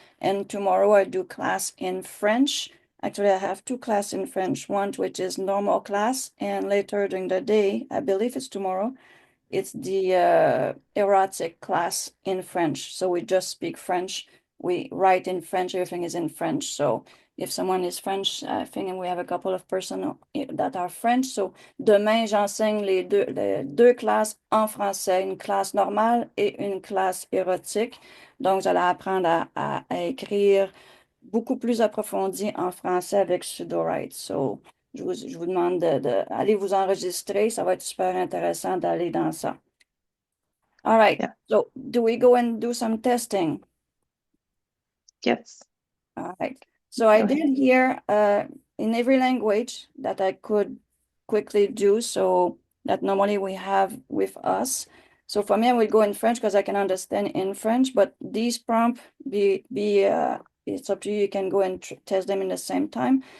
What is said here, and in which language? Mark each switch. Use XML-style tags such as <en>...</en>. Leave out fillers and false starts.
<en>And tomorrow I do class in French. Actually, I have two classes in French, one which is normal class, and later during the day, I believe it's tomorrow, it's the erotic class in French. So we just speak French. We write in French, everything is in French. So if someone is French, I think we have a couple of persons that are French.</en> <fr>So demain, j'enseigne les deux classes en français, une classe normale et une classe érotique. Donc, j'allais apprendre à écrire beaucoup plus approfondi en français avec Sudowrite. So, je vous demande d'aller vous enregistrer. Ça va être super intéressant d'aller dans ça.</fr> <en>All right. Yeah. So, do we go and do some testing? Yes. All right. So I did here in every language that I could quickly do, so that normally we have with us. So for me, I will go in French because I can understand in French, but these prompts it's up to you. You can go and test them in the same time.</en>